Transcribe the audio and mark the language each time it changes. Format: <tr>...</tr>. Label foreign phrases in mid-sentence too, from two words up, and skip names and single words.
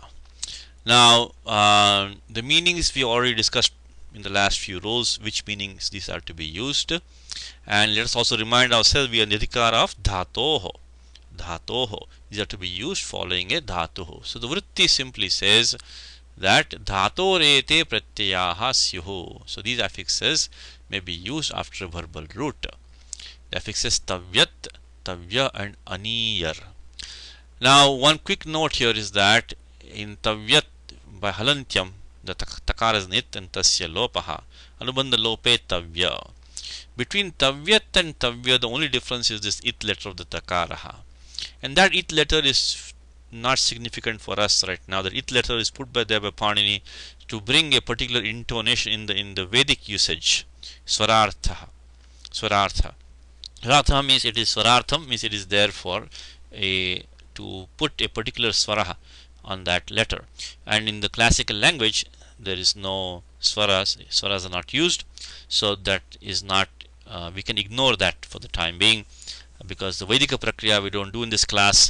<en>Now the meanings we already discussed in the last few rows, which meanings these are to be used, and let us also remind ourselves we are in the adhikara of dhatoho. These are to be used following a dhatuho. So the vritti simply says that</en> <sa>dhatorete pratyayaha syuhu.</sa> <en>So these affixes may be used after a verbal root. The affixes tavyat, tavya, and aniyar. Now one quick note here is that in tavyat by halantyam the takara is nit and</en> <sa>tasya lopaha, anubandha lope tavya.</sa> <en>Between tavyat and tavya the only difference is this it letter of the takaraha, and that it letter is not significant for us right now. The it letter is put by Panini to bring a particular intonation in the Vedic usage. Swarartha means it is swarartham, means it is there for to put a particular swara on that letter, and in the classical language there is no swaras are not used, so that is not we can ignore that for the time being, because the</en> <sa>Vedika Prakriya</sa> <en>we don't do in this class.</en>